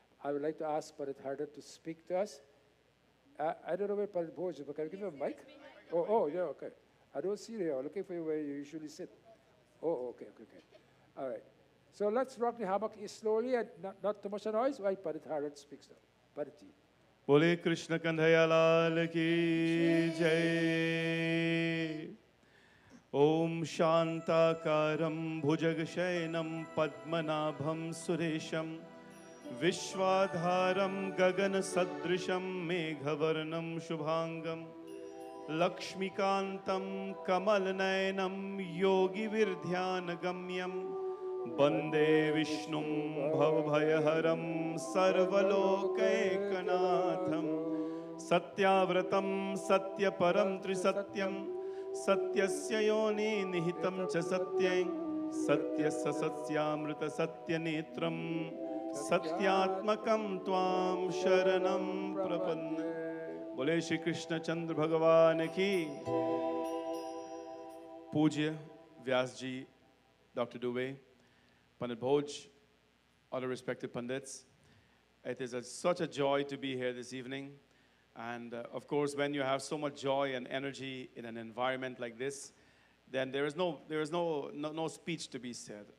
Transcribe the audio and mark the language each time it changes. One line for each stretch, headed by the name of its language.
English: I would like to ask Pandit Hardat to speak to us. I don't know where Pandit Bhoj is, but can you give him a mic? Oh, yeah, okay. I don't see you here. I'm looking for you where you usually sit. Oh, okay. All right. So let's rock the hammock slowly and not too much noise while Pandit Hardat speaks now. Pandit ji.
Hindi: बोले कृष्ण कन्हैया लाल की जय.
Sanskrit: ओम शांताकारं भुजगशयनं पद्मनाभं सुरेशं विश्वाधारं गगनसदृशं मेघवर्णं शुभांगं लक्ष्मीकान्तं कमलनयनं योगिविर्ध्यानगम्यं वन्दे विष्णुं भवभयहरं सर्वलोकैकनाथं सत्याव्रतं सत्यपरं त्रिसत्यं सत्यस्य योनि निहितं च सत्यं सत्यस्य सत्यामृत सत्यनेत्रं सत्यात्मकं त्वां शरणं प्रपन्ने.
Hindi: बोले श्री कृष्ण चंद्र भगवान की. पूज्य व्यास जी, Dr.
English: Dubey, Pandit Bhoj, all the respected Pandits, it is such a joy to be here this evening. And of course, when you have so much joy and energy in an environment like this, then there is no speech to be said.